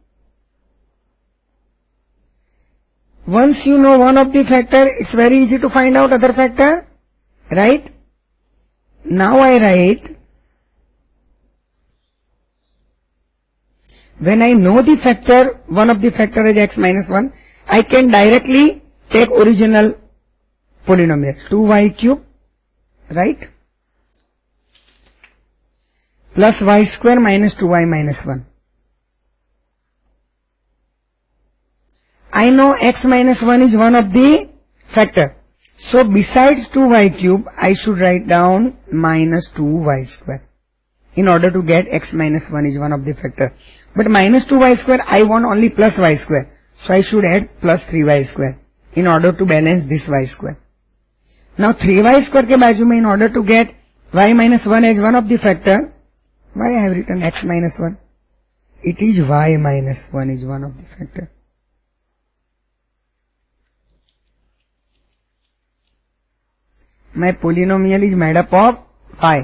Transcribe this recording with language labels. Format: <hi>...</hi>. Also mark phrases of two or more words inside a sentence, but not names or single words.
<en>Once you know one of the factor, it's very easy to find out other factor, right? Now I write, when I know the factor, one of the factor is x minus 1, I can directly take original polynomial, 2y cube, right? Plus y square minus 2y minus 1. I know x minus 1 is one of the factor. So besides 2y cube, I should write down minus 2y square in order to get x minus 1 is one of the factor. But minus 2y square, I want only plus y square. So I should add plus 3y square in order to balance this y square. Now 3y square</en> <hi>के बाजू में</hi> <en>in order to get y minus 1 as one of the factor, why I have written x minus 1? It is y minus 1 is one of the factor. My polynomial is made up of y.</en>